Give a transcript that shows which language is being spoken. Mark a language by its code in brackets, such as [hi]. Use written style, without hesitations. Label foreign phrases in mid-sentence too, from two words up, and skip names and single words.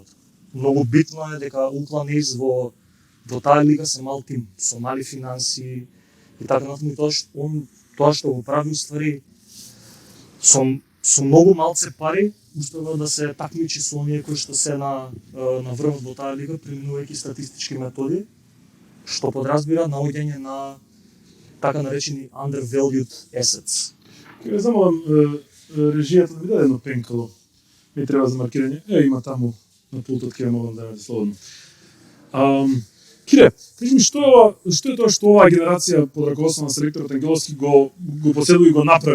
[mk] Многу битно е дека Oakland A's во таа лига се мал тим, со мали финанси и така натаму, тоа што го прави уствари со многу малце пари успева да се такмичи со оние кои што се на врвот во таа лига, применувајќи статистички методи, што подразбира наоѓање на така наречени [en] undervalued assets. [mk] Ке ме замолам режијата да ми даде едно пенкало. Ми треба за маркирање. Има таму на пултот, ке могам да најдете слободно. Кире, кажи ми што е тоа што оваа генерација под раководство на селекторот Ангеловски го поседува и го направи?